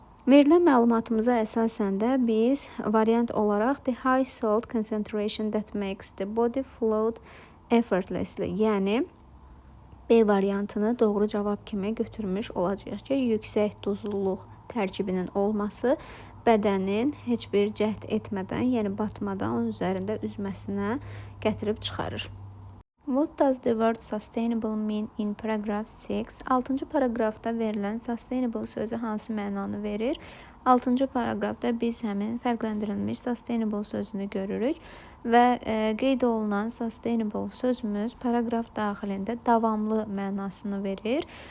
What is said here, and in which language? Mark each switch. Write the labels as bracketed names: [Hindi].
[Azerbaijani] Verilən məlumatımıza əsasən də biz variant olaraq [English] the high salt concentration that makes the body float effortlessly, [Azerbaijani] yəni B variantını doğru cavab kimi götürmüş olacaq ki, yüksək duzluluq tərkibinin olması bədənin heç bir cəhd etmədən, yəni batmadan onun üzərində üzməsinə gətirib çıxarır. [English] What does the word sustainable mean in paragraph 6? [Azerbaijani] 6-cı paragrafda verilən sustainable sözü hansı mənanı verir? 6-cı paragrafda biz həmin fərqləndirilmiş sustainable sözünü görürük və qeyd olunan sustainable sözümüz paragraf daxilində davamlı mənasını verir.